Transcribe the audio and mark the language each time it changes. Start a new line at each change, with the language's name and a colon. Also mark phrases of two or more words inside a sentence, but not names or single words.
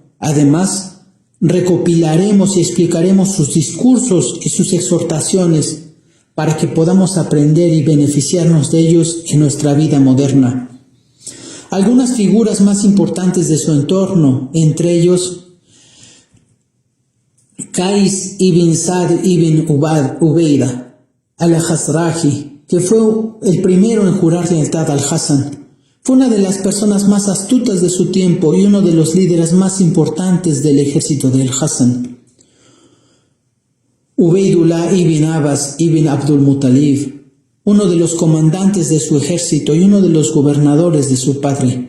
Spanish: Además, recopilaremos y explicaremos sus discursos y sus exhortaciones para que podamos aprender y beneficiarnos de ellos en nuestra vida moderna. Algunas figuras más importantes de su entorno, entre ellos Qais ibn Sa'd ibn Ubayda al-Khazraji, que fue el primero en jurar lealtad al Hasan. Fue una de las personas más astutas de su tiempo y uno de los líderes más importantes del ejército del Hasan. Ubaydullah ibn Abbas ibn Abdul Muttalib, uno de los comandantes de su ejército y uno de los gobernadores de su padre.